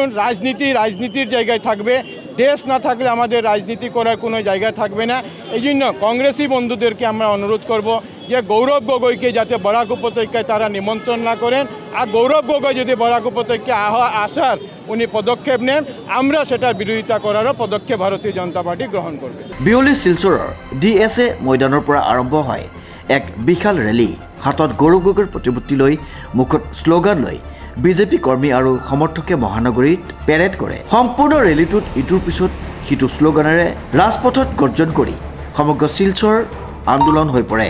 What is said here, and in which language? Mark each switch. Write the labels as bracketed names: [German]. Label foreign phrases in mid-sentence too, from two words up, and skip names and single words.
[Bangla] রাজনীতির জায়গায় থাকবে, দেশ না থাকলে আমাদের রাজনীতি করার কোনো জায়গা থাকবে না। এই জন্য কংগ্রেসি বন্ধুদেরকে আমরা অনুরোধ করব যে গৌরব গগৈকে যাতে বরাক উপত্যকায় তারা নিমন্ত্রণ না করেন, আর গৌরব গগৈ যদি বরাক উপত্যকায় আসার উনি পদক্ষেপ নেন, আমরা সেটার বিরোধিতা করারও পদক্ষেপ ভারতীয় জনতা পার্টি গ্রহণ করবে। [Assamese] বিয়লি শিলচৰৰ DSA ময়দানৰ পৰা আৰম্ভ হয় এক বিশাল ৰেলী। হাতত গৌৰৱ গগৈৰ প্ৰতিমূৰ্তি লৈ, মুখত শ্লোগান লৈ বিজেপি কৰ্মী আৰু সমৰ্থকে মহানগৰীত পেৰেড কৰে। সম্পূৰ্ণ ৰেলীটোত ইটোৰ পিছত সিটো শ্লোগানেৰে ৰাজপথত গৰ্জন কৰি সমগ্ৰ শিলচৰ আন্দোলন হৈ পৰে।